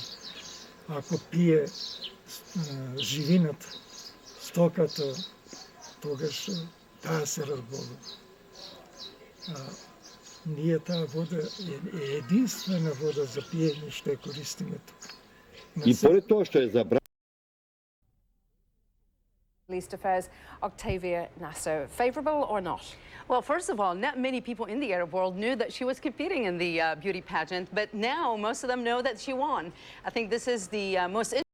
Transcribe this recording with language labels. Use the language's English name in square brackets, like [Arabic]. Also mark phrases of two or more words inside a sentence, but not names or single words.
[Macedonian] Ако пие живината, стоката, тогаш таа се разболува. Ние таа вода е единствена вода за пиење што ја користиме тука. И поред тоа што е забрано. [English] Least Affairs, Octavia Nasser. Favourable or not? Well, first of all, not many people in the Arab world knew that she was competing in the beauty pageant, but now most of them know that she won. I think this is the most